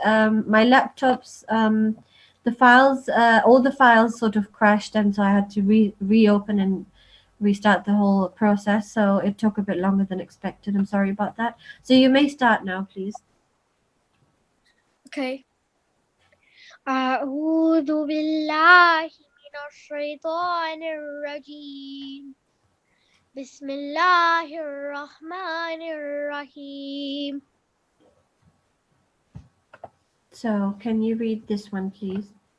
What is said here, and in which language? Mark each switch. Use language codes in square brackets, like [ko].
[en] My laptop's, the files, all the files sort of crashed, and so I had to reopen and restart the whole process. So it took a bit longer than expected. I'm sorry about that. So you may start now, please. Okay. [ar] أعوذ بالله من الشيطان الرجيم بسم الله الرحمن الرحيم. [en] So can you read this one, please?